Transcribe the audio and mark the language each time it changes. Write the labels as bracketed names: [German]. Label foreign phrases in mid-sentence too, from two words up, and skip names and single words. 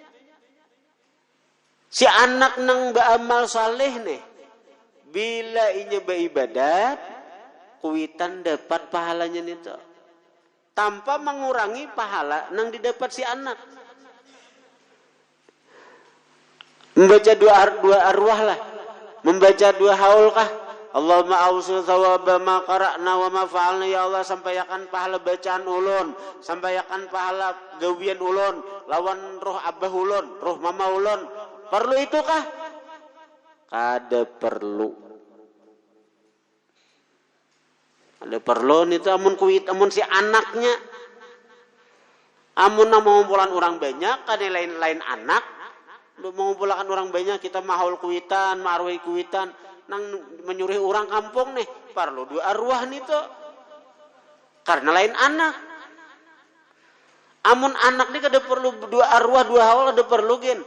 [Banjar] Si anak nang beramal saleh nih bila inya beribadat kuitan dapat pahalanya itu. Tanpa mengurangi pahala nang didapat si anak. Membaca dua arwah lah. Membaca dua haul kah? [Arabic] اللهم أوصل ثواب ما قرأنا وما فعلنا يا الله, [Banjar] sampaikan pahala bacaan ulun, sampaikan pahala gawian ulun, lawan roh abah ulun, roh mama ulun. Perlu itu kah? Kada perlu. Ada perlu itu amun si anaknya amun nang mengumpulan orang banyak kan lain anak mengumpulkan orang banyak kita mahul kuitan marwai kuitan nang menyuruh orang kampung nih perlu dua arwah nih tuh karena lain anak amun anak nih kada perlu dua arwah dua haul ada perlu gen.